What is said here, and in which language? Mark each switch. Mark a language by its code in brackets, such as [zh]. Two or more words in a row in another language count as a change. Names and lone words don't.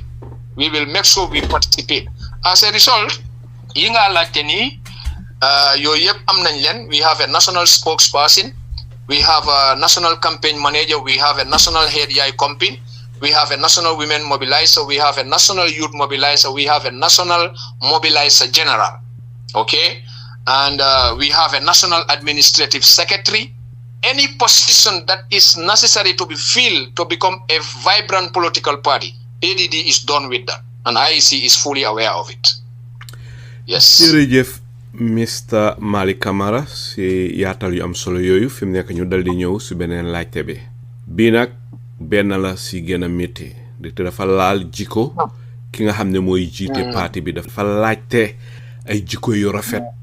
[en] We will make sure we participate. As a result, we have a national spokesperson, we have a national campaign manager, we have a national head YI campaign, we have a national women mobilizer, we have a national youth mobilizer, we have a national mobilizer general, okay? And we have a national administrative secretary. Any position that is necessary to be filled to become a vibrant political party, ADD is done with that, and IEC is fully aware of it. Yes. [wo] Jërëjëf Mr. Malik Camara si yaatal yu am solo yooyu fi mu nekk ñu dal di ñëw si beneen laajte bi bii nag benn la si gën a métti te dafa laal jikko ki nga xam ne mooy jiite parti bi dafa laajte ay jikko yu rafet